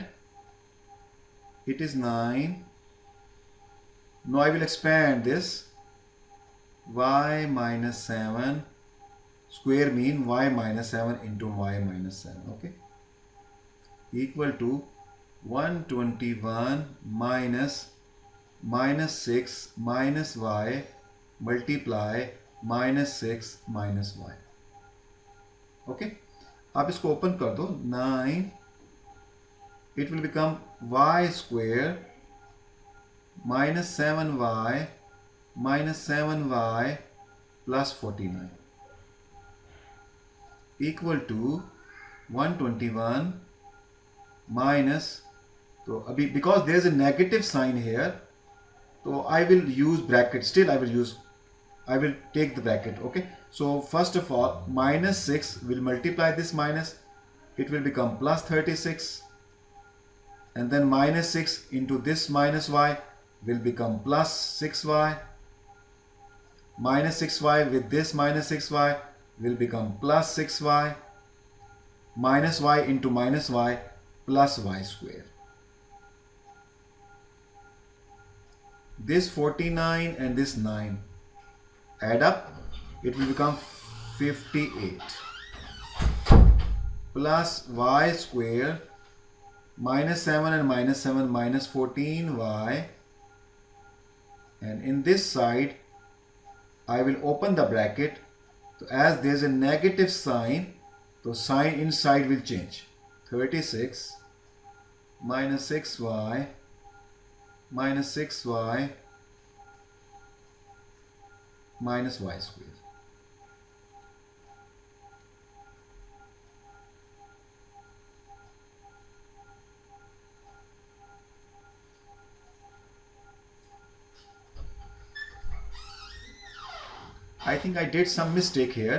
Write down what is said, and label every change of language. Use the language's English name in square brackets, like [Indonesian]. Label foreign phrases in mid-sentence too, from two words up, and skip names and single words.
[English] It is 9. Now I will expand this. Y minus 7 square mean y minus 7 into y minus 7. Okay, equal to 121 minus 6 minus y multiply minus 6 minus y. [Hindi] Okay, आप इसको ओपन कर दो. [English] 9, it will become y square minus 7y plus 49 equal to 121 minus, so because there is a negative sign here, so I will use bracket. Still I will take the bracket. Okay, so first of all, minus 6 will multiply this minus, it will become plus 36, and then minus 6 into this minus y will become plus 6y, minus 6y with this minus 6y will become plus 6y, minus y into minus y plus y square. This 49 and this 9 add up, it will become 58 plus y square minus 7 and minus 7 minus 14y, and in this side I will open the bracket. So as there is a negative sign, so sign inside will change. 36 minus 6y minus 6y minus y square. I think I did some mistake here.